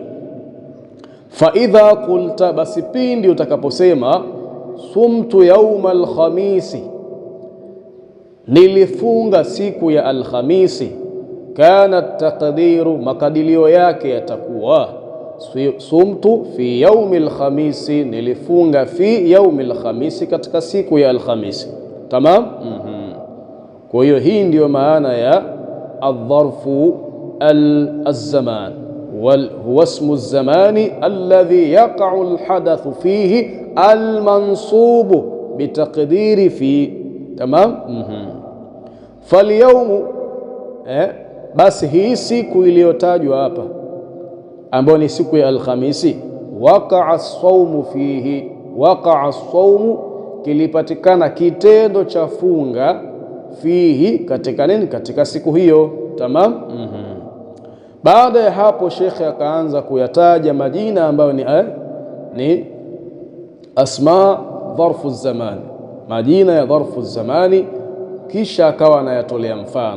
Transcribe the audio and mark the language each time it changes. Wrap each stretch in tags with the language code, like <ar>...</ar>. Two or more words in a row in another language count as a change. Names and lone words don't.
<ar>فإذا قلت,</ar> <sw>basi pindi utakaposema</sw> <ar>صمت يوم الخميس,</ar> <sw>nilifunga siku ya alkhamisi,</sw> <ar>كان تقديره,</ar> <sw>makadirio yake yatakuwa</sw> <ar>صمت في يوم الخميس,</ar> <sw>nilifunga</sw> <ar>في يوم الخميس,</ar> <sw>katika siku ya alkhamisi, tamam. Kwa hiyo hii ndiyo maana ya</sw> <ar>الظرف الزمان هو اسم الزمان الذي يقع الحدث فيه المنصوب بتقدير في تمام.</ar> <sw>Falyawmu, basi hii siku iliyotajwa hapa ambayo ni siku ya alkhamisi,</sw> <ar>وقع الصوم فيه وقع الصوم,</ar> <sw>kilipatikana kitendo cha funga, fihi, katika nini, katika siku hiyo, tamam. Baada ya hapo Sheikh akaanza kuyataja majina ambayo ni</sw> <ar>أسماء ظرف الزمان,</ar> <sw>majina ya</sw> <ar>ظرف الزمان,</ar> <sw>kisha akawa anayatolea mfano.</sw>